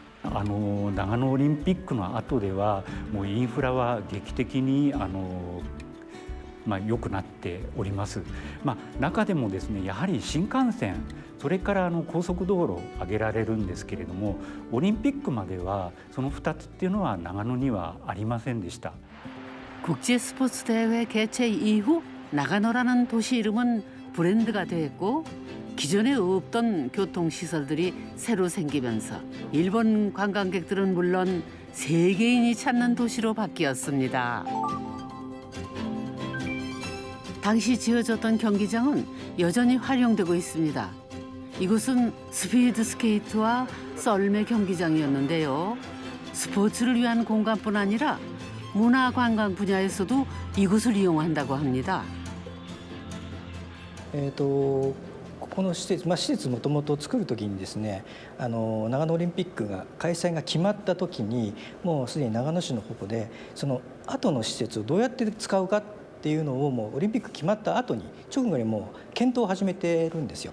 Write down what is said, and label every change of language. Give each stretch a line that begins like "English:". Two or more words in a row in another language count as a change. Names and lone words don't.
Japanese: 長野オリンピックの後ではもうインフラは劇的に良くなっております。中でもですねやはり新幹線それから高速道路挙げられるんですけれどもオリンピックまではその2つっていうのは長野にはありませんでした。
Korean: 국제 스포츠 대회 개최 이후 나가노라는 도시 이름은 브랜드가 됐고 기존에 없던 교통시설들이 새로 생기면서 일본 관광객들은 물론 세계인이 찾는 도시로 바뀌었습니다. 당시 지어졌던 경기장은 여전히 활용되고 있습니다. 이곳은 스피드 스케이트와 썰매 경기장이었는데요. 스포츠를 위한 공간뿐 아니라 문화관광 분야에서도 이곳을 이용한다고 합니다.
Japanese: ここの施設、施設もともと作る時にですね長野オリンピックが開催が決まった時にもうすでに長野市の方でその後の施設をどうやって使うかっていうのをもうオリンピック決まった後に直後にもう検討を始めてるんですよ。